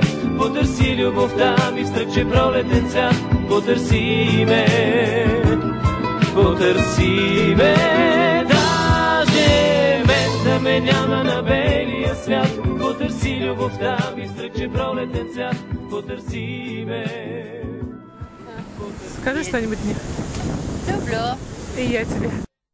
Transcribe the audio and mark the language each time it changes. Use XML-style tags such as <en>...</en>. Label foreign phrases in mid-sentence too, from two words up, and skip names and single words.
<bg>Потърси любовта ми в стръкче пролетен цвят. Потърси ме. Даже мен да ме няма на белия свят. Потърси любовта ми в стръкче пролетен цвят. Потърси ме.</bg> <ru>Скажи что-нибудь мне. Люблю. И я тебе.</ru>